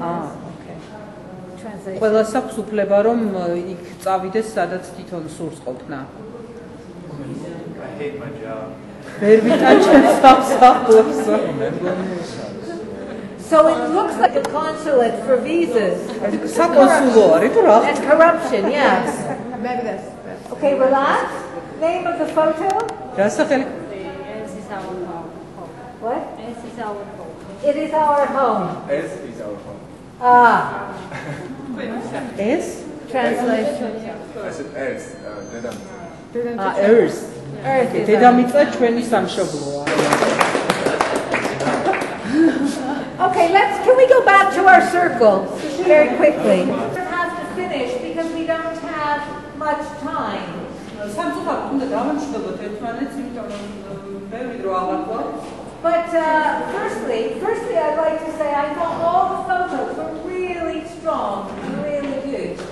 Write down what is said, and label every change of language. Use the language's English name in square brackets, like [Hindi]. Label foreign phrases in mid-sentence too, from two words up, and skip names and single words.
[English] Okay. Translation. [Georgian] ყველას აქვს უფლება რომ იქ წავიდეს სადაც თვითონ სურს ყოფნა. [English] I hate my job. [Georgian] ვერ ვიტან ჩემს სამსახურს. [English] So it looks like a consulate for visas. [Georgian] საკონსულო არის თუ რა? [English] And corruption, yes. Maybe that's Okay, relax. Name of the photo? [Georgian] დასახელი [English] This is our home. What? This is our home. It is our home. This is our home. Ah. [Georgian] ეს [English] Translation. I said Earth. Earth. Earth is [Georgian] დედამიწა ჩვენი სამშობლოა. [English] Okay, can we go back to our circle very quickly? We have to finish because we don't have much time. But firstly, I'd like to say I thought all the photos were really strong, really good.